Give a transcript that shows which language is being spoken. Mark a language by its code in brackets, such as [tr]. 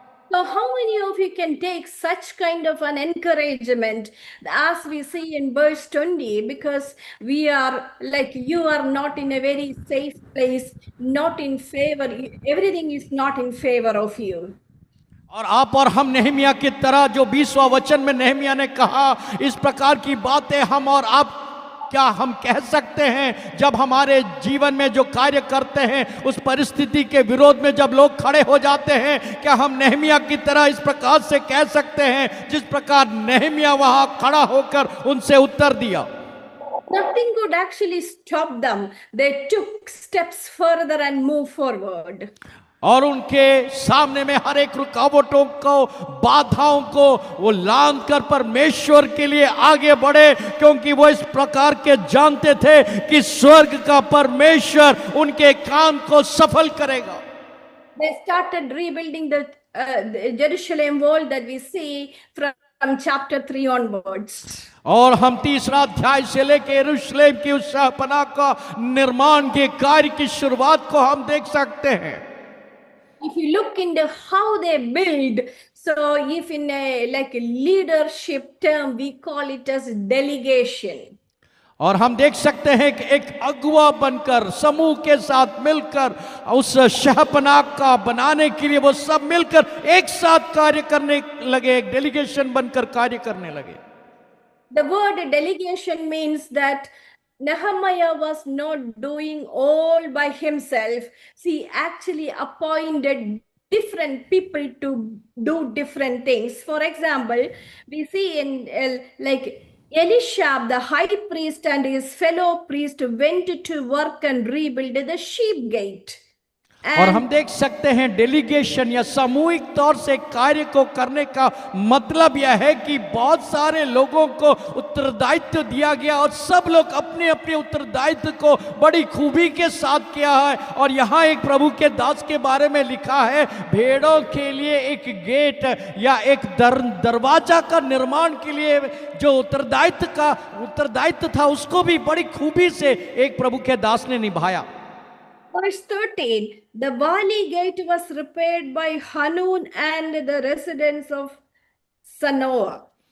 [en] So how many of you can take such kind of an encouragement as we see in verse 20, because we are like, you are not in a very safe place, not in favor, everything is not in favor of you. [hi] और आप और हम Nehemiah की तरह, जो 20वां वचन में Nehemiah ने कहा, इस प्रकार की बातें हम और आप क्या हम कह सकते हैं जब हमारे जीवन में जो कार्य करते हैं उस परिस्थिति के विरोध में जब लोग खड़े हो जाते हैं, क्या हम नेहमिया की तरह इस प्रकार से कह सकते हैं जिस प्रकार नेहमिया वहां खड़ा होकर उनसे उत्तर दिया? [en] Nothing could actually stop them. They took steps further and moved forward. [hi] और उनके सामने में हर एक रुकावटों को, बाधाओं को वो लांघ कर परमेश्वर के लिए आगे बढ़े, क्योंकि वो इस प्रकार के जानते थे कि स्वर्ग का परमेश्वर उनके काम को सफल करेगा। [en] They started rebuilding the Jerusalem wall that we see from chapter 3 onwards. [hi] और हम तीसरा अध्याय से लेकर यरूशलेम की उस शहपनाह का निर्माण के कार्य की शुरुआत को हम देख सकते हैं। [en] If you look into how they build, so if in a like a leadership term, we call it as delegation. [hi] और हम देख सकते हैं कि एक अगुवा बनकर समूह के साथ मिलकर उस शहपनाह का बनाने के लिए वो सब मिलकर एक साथ कार्य करने लगे, एक डेलीगेशन बनकर कार्य करने लगे। [en] The word delegation means that Nehemiah was not doing all by himself. He actually appointed different people to do different things. For example, we see in like Elisha, the high priest and his fellow priest went to work and rebuild the sheep gate. [hi] और हम देख सकते हैं delegation या सामूहिक तौर से कार्य को करने का मतलब यह है कि बहुत सारे लोगों को उत्तरदायित्व दिया गया और सब लोग अपने अपने उत्तरदायित्व को बड़ी खूबी के साथ किया है। और यहाँ एक प्रभु के दास के बारे में लिखा है, भेड़ों के लिए एक गेट या एक दरवाजा का निर्माण के लिए जो उत्तरदायित्व था उसको भी बड़ी खूबी से एक प्रभु के दास ने निभाया। [en] Verse 13, the valley gate was repaired by Hanun and the residents of Sanoah.